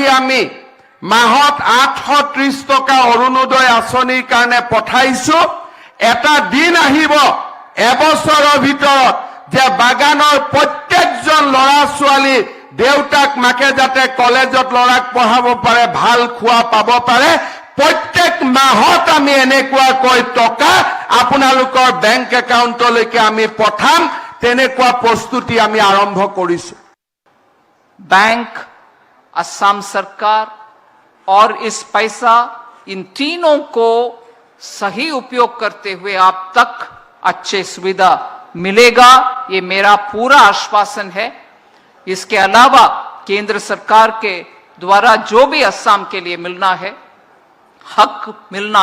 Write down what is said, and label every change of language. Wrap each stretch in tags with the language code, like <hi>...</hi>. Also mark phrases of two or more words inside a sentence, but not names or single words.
<as>আমি মাহত 830 টকা অৰুণোদয় আঁচনিৰ কাৰণে পঠাইছো এটা দিন আহিব এবছৰৰ ভিতৰত যে বাগানৰ প্ৰত্যেকজন ল'ৰা ছোৱালী দেউতাক মাকে যাতে কলেজত ল'ৰাক পঢ়াব পাৰে ভাল খোৱা পাব পাৰে প্ৰত্যেক মাহত আমি এনেকুৱাকৈ টকা আপোনালোকৰ</as> <en>bank account</en> <as>আমি পঠাম তেনেকুৱা প্ৰস্তুতি আমি আৰম্ভ কৰিছো</as> <hi>बैंक असम सरकार और इस पैसा इन तीनों को सही उपयोग करते हुए आप तक अच्छे सुविधा मिलेगा ये मेरा पूरा आश्वासन है इसके अलावा केंद्र सरकार के द्वारा जो भी असम के लिए मिलना है हक मिलना</hi>